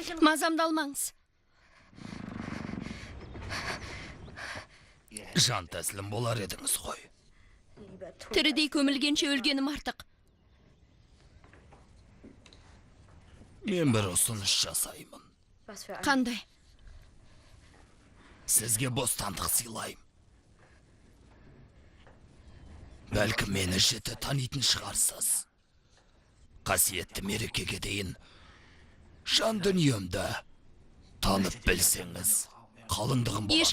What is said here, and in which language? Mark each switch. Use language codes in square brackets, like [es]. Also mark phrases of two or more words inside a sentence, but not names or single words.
[kk] Мазамды алмаңыз. Жан тәсілім болар едіңіз ғой. Тірідей көмілгенше өлгенім артық. Мен бір ұсыныс жасаймын. [de] Was für ein... [kk] Қандай? Сізге бостандық сыйлайым. Бәлкім мені жіті танитын шығарсыз. Қасиетті мерекеге дейін жан дүниемді танып білсеңіз, қалыңдығым боласыз.